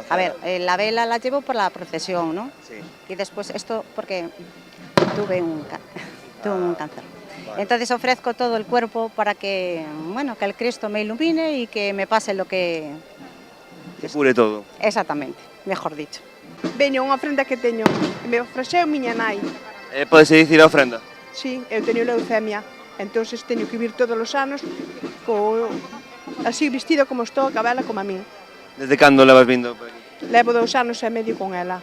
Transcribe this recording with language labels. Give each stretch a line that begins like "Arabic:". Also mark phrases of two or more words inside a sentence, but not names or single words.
Spanish: A ver, la vela la llevo por la procesión, ¿no? Sí. Y después esto porque tuve un cáncer. Vale. Entonces ofrezco todo el cuerpo para que, bueno, que el Cristo me ilumine y que me pase lo que... Que cure todo. Exactamente, mejor dicho.
Galician: Veño unha ofrenda que teño, me ofreceu miña nai. Podes dicir a ofrenda? Sí, eu teño leucemia, entonces teño que vir todos os anos así vestido como estou, a vela como a min. Desde cando levas vindo por aquí? Levo 2 anos e medio con ela.